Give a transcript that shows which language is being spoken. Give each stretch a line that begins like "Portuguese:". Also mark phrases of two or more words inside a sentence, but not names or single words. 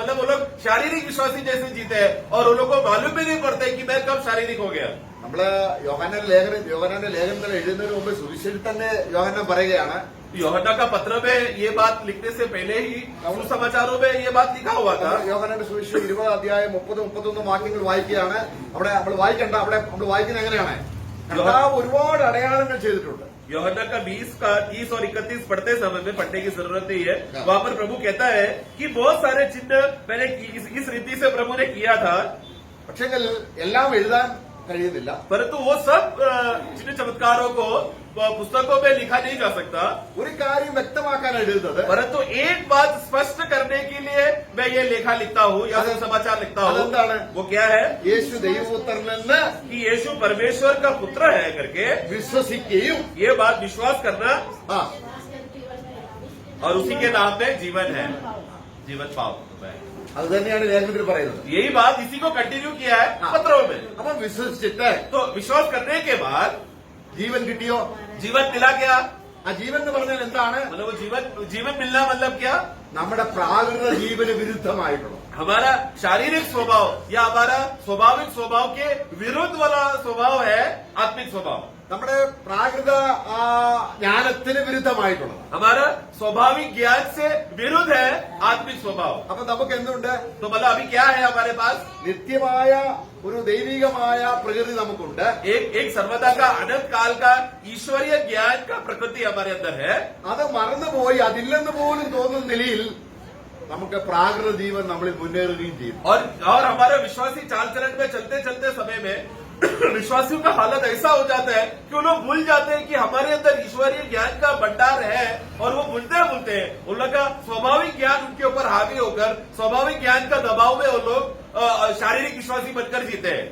Hindi: मतलब वो लोग शारीरिक विश्वासी जैसे जीते हैं और उन लोग को मालूम भी नहीं पड़ता है कि मैं कब शारीरिक हो गया.
Malayalam: നമ്മള് യോഹന്നാന്റെ ലേഖനത്തിൽ എഴുതുന്നതിന് മുമ്പ് സുവിശേഷത്തിൽ തന്നെ യോഹന്നാൻ പറയുകയാണ്,
Hindi: യോഹन्ना का पत्र में ये बात लिखने से पहले ही समाचारों में ये बात लिखा हुआ था.
Malayalam: യോഹന്നാന്റെ സുവിശേഷം 20 അധ്യായം 30-31 വാക്യങ്ങൾ വായിക്കുകയാണ്. അവിടെ നമ്മൾ വായിക്കണ്ട, അവിടെ നമ്മൾ വായിക്കുന്നത് എങ്ങനെയാണ്? കർത്താവ് ഒരുപാട് അടയാളങ്ങൾ ചെയ്തിട്ടുണ്ട്.
Hindi: യോഹन्ना का 30 और 31 पढ़ते समय में पढ़ने की जरूरत नहीं है. वहां पर प्रभु कहता है कि बहुत सारे चिन्ह मैंने इस रीति से प्रभु ने किया था,
Malayalam: പക്ഷെങ്കിൽ എല്ലാം എഴുതാൻ കഴിയുന്നില്ല.
Hindi: परंतु वो सब चिन्ह चमत्कारों को पुस्तकों में लिखा नहीं जा सकता.
Malayalam: ഒരു കാര്യം വ്യക്തമാക്കാൻ എഴുതുന്നത്,
Hindi: परंतु एक बात स्पष्ट करने के लिए मैं ये लेखा लिखता हूँ या समाचार लिखता हूँ. वो क्या है?
Malayalam: യേശു ദൈവപുത്രനെന്ന്
Hindi: कि यीशु परमेश्वर का पुत्र है करके
Malayalam: വിശ്വസിക്കുകയും
Hindi: ये बात विश्वास करना ആ और उसी के नाम में जीवन है, जीवन पाओ.
Malayalam: അത് തന്നെയാണ് ലേഖനത്തിൽ പറയുന്നത്.
Hindi: यही बात इसी को कंटिन्यू किया है पत्रों में.
Malayalam: അപ്പൊ വിശ്വസിച്ചിട്ട്
Hindi: तो विश्वास करने के बाद
Malayalam: ജീവൻ കിട്ടിയോ?
Hindi: जीवन मिला क्या?
Malayalam: ആ ജീവൻ എന്ന് പറഞ്ഞാൽ എന്താണ്?
Hindi: मतलब वो जीवन मिलना मतलब क्या?
Malayalam: നമ്മുടെ പ്രാകൃത ജീവന് വിരുദ്ധമായിട്ടുള്ള,
Hindi: हमारा शारीरिक स्वभाव या हमारा स्वाभाविक स्वभाव के विरुद्ध वाला स्वभाव है आत्मिक स्वभाव.
Malayalam: നമ്മുടെ പ്രാകൃത ജ്ഞാനത്തിന് വിരുദ്ധമായിട്ടുള്ളത്.
Hindi: हमारा स्वाभाविक ज्ञान से विरुद्ध है आत्मिक स्वभाव.
Malayalam: അപ്പൊ നമുക്ക് എന്തുണ്ട്?
Hindi: तो मतलब अभी क्या है हमारे पास?
Malayalam: നിത്യമായ ഒരു ദൈവികമായ പ്രകൃതി നമുക്കുണ്ട്.
Hindi: एक सर्वदा का अनंत काल का ईश्वरीय ज्ञान का प्रकृति हमारे अंदर है.
Malayalam: അത് മറന്നുപോയി അതില്ലെന്ന് പോലും തോന്നുന്ന നിലയിൽ നമുക്ക് പ്രാകൃത ജീവൻ നമ്മളിൽ മുന്നേറുകയും ചെയ്യും.
Hindi: और हमारे विश्वासी चाल चलन में चलते चलते समय में विश्वासियों का हालत ऐसा हो जाता है कि वो लोग भूल जाते हैं कि हमारे अंदर ईश्वरीय ज्ञान का भंडार है और वो भूलते हैं उन लोग का स्वाभाविक ज्ञान उनके ऊपर हावी होकर स्वाभाविक ज्ञान का दबाव में वो लोग शारीरिक विश्वासी बनकर जीते हैं.